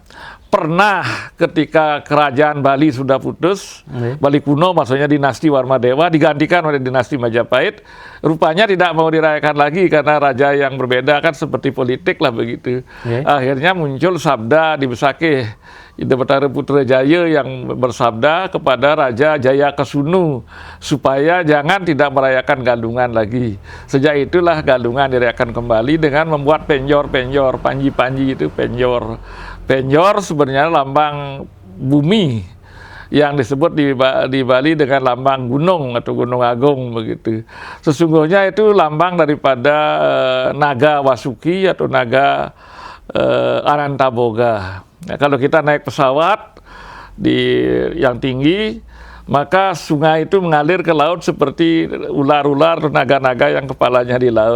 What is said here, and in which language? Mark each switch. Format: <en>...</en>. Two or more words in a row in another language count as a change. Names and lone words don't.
<id>Pernah ketika kerajaan Bali sudah putus, Bali kuno maksudnya dinasti Warmadewa digantikan oleh dinasti Majapahit, rupanya tidak mau dirayakan lagi karena raja yang berbeda kan seperti politik lah begitu. Akhirnya muncul sabda di Besakeh, Ida Betara Putra Jaya yang bersabda kepada Raja Jayakesunu supaya jangan tidak merayakan Galungan lagi. Sejak itulah Galungan dirayakan kembali dengan membuat penjor-penjor, panji-panji itu penjor. Penjor sebenarnya lambang bumi yang disebut di Bali dengan lambang gunung atau gunung agung begitu. Sesungguhnya itu lambang daripada naga Wasuki atau naga Anantaboga. Nah, kalau kita naik pesawat yang tinggi, maka sungai itu mengalir ke laut seperti ular-ular, naga-naga yang kepalanya di laut.</id>